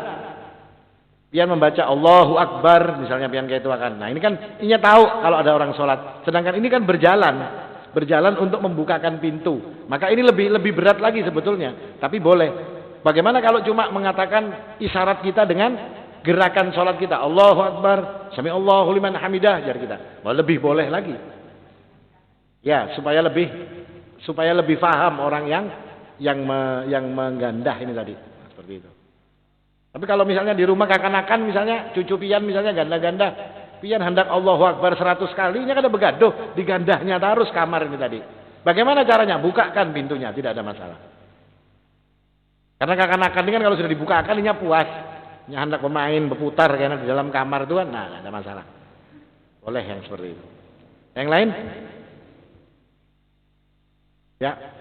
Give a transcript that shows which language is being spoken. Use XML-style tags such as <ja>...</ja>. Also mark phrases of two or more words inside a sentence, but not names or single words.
<id>Pian membaca</id> <ar>الله أكبر,</ar> <id>misalnya pian kayak itu akan. Nah, ini kan inya tahu kalau ada orang sholat. Sedangkan ini kan berjalan untuk membukakan pintu. Maka ini lebih berat lagi sebetulnya. Tapi boleh. Bagaimana kalau cuma mengatakan isyarat kita dengan gerakan sholat kita,</id> <ar>الله أكبر، سمع الله لمن حمده,</ar> <bjn>jar kita.</bjn> <ar>Lebih boleh lagi.</ar> <id>Ya, supaya lebih faham orang yang menggandah ini tadi. Nah, seperti itu. Tapi kalau misalnya di rumah kekanakan, misalnya cucu pian misalnya ganda-ganda, pian hendak</id> <ar>الله أكبر</ar> <id>100 kali, ini kan ada begaduh, digandahnya terus kamar ini tadi. Bagaimana caranya? Bukakan pintunya, tidak ada masalah. Karena kekanakan ini kan kalau sudah dibukakan ini puas. Ini hendak bermain, berputar karena di dalam kamar itu kan, nah tidak ada masalah. Boleh yang seperti itu. Yang lain? Ya.</id>